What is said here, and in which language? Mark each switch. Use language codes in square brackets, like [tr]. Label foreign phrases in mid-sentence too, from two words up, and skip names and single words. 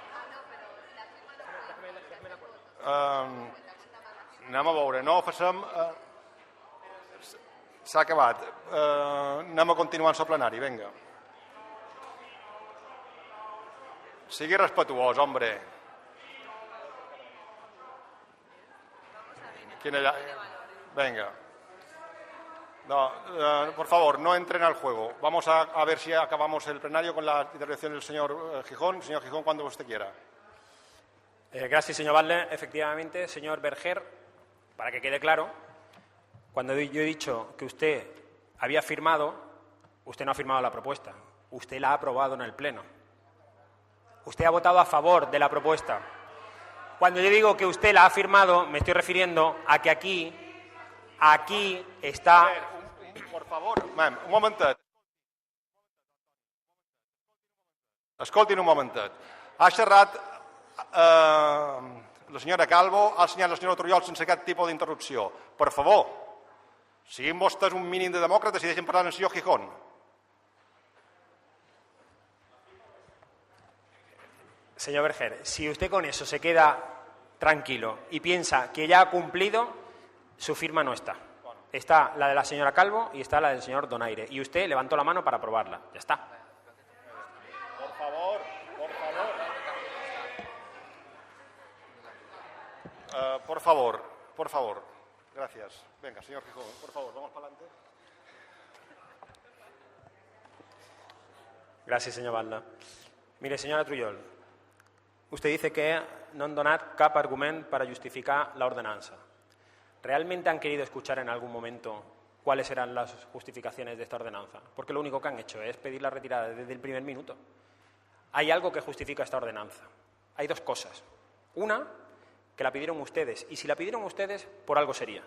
[ca] Anem a veure, no facem... S'ha acabat. Anem a continuar el plenari, vinga. Sigui respetuós, hombre. [es] Venga. No, por favor, no entren al juego. Vamos a ver si acabamos el plenario con la intervención del señor Gijón. Señor Gijón, cuando usted quiera. Gracias, señor Butler. Efectivamente, señor Berger, para que quede claro, cuando yo he dicho que usted había firmado, usted no ha firmado la propuesta. Usted la ha aprobado en el Pleno. Usted ha votado a favor de la propuesta. Cuando yo digo que usted la ha firmado, me estoy refiriendo a que aquí está... Por favor, [ca] un momentet. Escoltin un momentet. Ha xerrat la senyora Calvo, ha assenyalat la senyora Trujol sense cap tipus d'interrupció. Per favor, siguin vostès un mínim de demòcrates i deixen parlar el senyor Gijón. [es] Señor Berger, si usted con eso se queda tranquilo y piensa que ya ha cumplido, su firma no está. Está la de la señora Calvo y está la del señor Donaire. Y usted levantó la mano para aprobarla. Ya está. Por favor, por favor. Por favor. Gracias. Venga, señor Gijón, por favor, vamos para adelante. Gracias, señor Balda. Mire, señora Trujol, usted dice que no han [ca] donat cap argument [es] para justificar la ordenanza. ¿Realmente han querido escuchar en algún momento cuáles eran las justificaciones de esta ordenanza? Porque lo único que han hecho es pedir la retirada desde el primer minuto. Hay algo que justifica esta ordenanza. Hay dos cosas. Una, que la pidieron ustedes. Y si la pidieron ustedes, por algo sería.